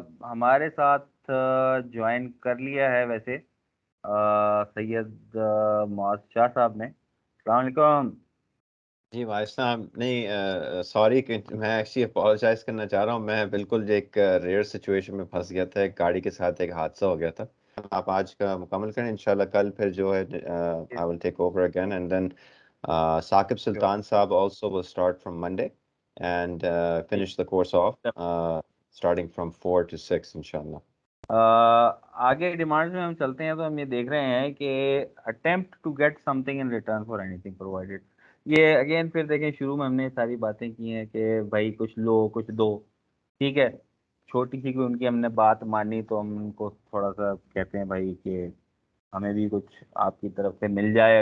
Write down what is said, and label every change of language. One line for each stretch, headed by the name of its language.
Urdu: ہمارے ساتھ جوائن کر لیا ہے ویسے سید معاذ شاہ صاحب نے. السلام علیکم. جی وائس صاحب، نہیں سوری کہ میں ایکچولی اپولوجائز کرنا چاہ رہا ہوں. میں بالکل ایک ریئر سچویشن میں پھنس گیا تھا، ایک گاڑی کے ساتھ ایک حادثہ ہو گیا تھا. آپ آج کا مکمل کریں انشاءاللہ، کل پھر جو ہے
English: I will take over again and then Saqib Sultan sahab also will start from Monday and finish the course off starting from 4 to 6 انشاءاللہ.
Urdu: آگے ڈیمانڈز میں ہم چلتے ہیں تو ہم یہ دیکھ رہے ہیں کہ
English: attempt to get something in return for anything provided.
Urdu: یہ اگین پھر دیکھیں شروع میں ہم نے ساری باتیں کی ہیں کہ بھائی کچھ لو کچھ دو، ٹھیک ہے. چھوٹی سی کوئی ان کی ہم نے بات مانی تو ہم ان کو تھوڑا سا کہتے ہیں بھائی کہ ہمیں بھی کچھ آپ کی طرف سے مل جائے.